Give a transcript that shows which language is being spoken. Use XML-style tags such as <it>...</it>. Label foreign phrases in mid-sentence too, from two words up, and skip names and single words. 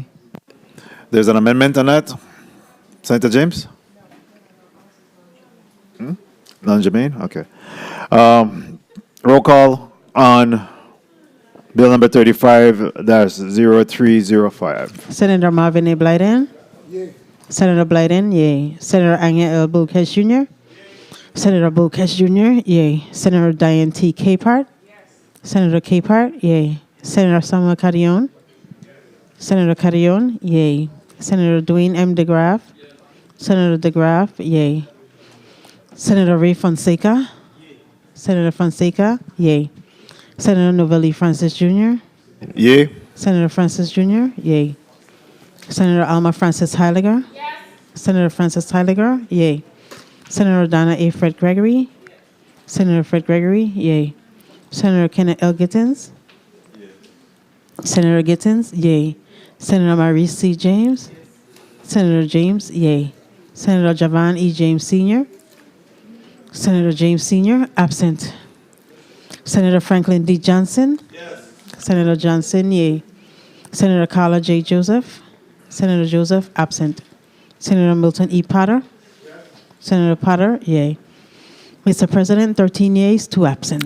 <en>There's an amendment on that. Senator James? Non-germane? Okay. Roll call on Bill number 35-0305. Senator Marvin A. Blyden. Yay. Senator Blyden, yay. Senator Anya L. Bulkesh Jr. Senator Bulkesh Jr., yay. Senator Diane T. Capehart. Senator Capehart, yay. Senator Samuel Carrion. Senator Carrion, yay. Senator Dwayne M. DeGraff. Senator DeGraff, yay. Senator Ray Fonseca. Senator Fonseca, yay. Senator Novelli Francis Jr. Yay. Senator Francis Jr. Yay. Senator Alma Francis Heiliger. Yes. Senator Francis Heiliger. Yay. Senator Donna A. Fred Gregory. Senator Fred Gregory. Yay. Senator Kenneth L. Gittins. Senator Gittins. Yay. Senator Maurice C. James. Senator James. Yay. Senator Javan E. James Sr. Senator James Sr. absent. Senator Franklin D. Johnson. Yes. Senator Johnson, yay. Senator Carla J. Joseph. Senator Joseph, absent. Senator Milton E. Potter. Yes. Senator Potter, yay. Mr. President, 13 yeas, 2 absent.</en>